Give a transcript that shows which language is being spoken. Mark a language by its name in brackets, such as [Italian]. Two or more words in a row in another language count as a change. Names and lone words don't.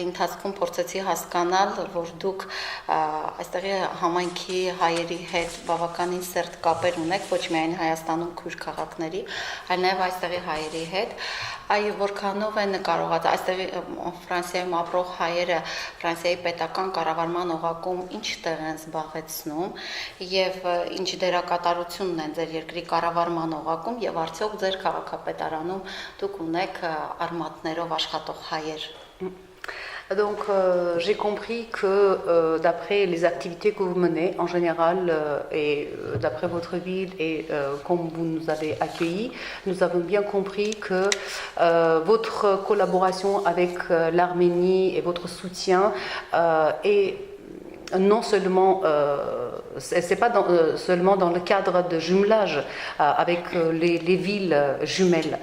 [Armenian] ընթացքում փորձեցի հասկանալ, որ դուք այստեղի համայնքի հայերի հետ բավականին սերտ կապեր ունեք, ոչ միայն Հայաստանում քույր քաղաքների, այլ նաեւ այստեղի հայերի հետ, այ որքանով են կարողած այստեղի Ֆրանսիայում ապրող հայերը Ֆրանսիայի պետական կառավարման օղակում ինչ տեղ են զբաղեցնում եւ ինչ դերակատարություն ունեն ձեր երկրի կառավարման օղակում եւ արդյոք ձեր քաղաքապետարանում դուք ունեք արմատներով աշխատող հայեր։ [French] Donc j'ai compris que d'après les activités que vous menez en général et d'après votre ville et comme vous nous avez accueillis, nous avons bien compris que votre collaboration avec l'Arménie et votre soutien est non seulement, c'est pas seulement dans le cadre de jumelage avec les villes jumelles.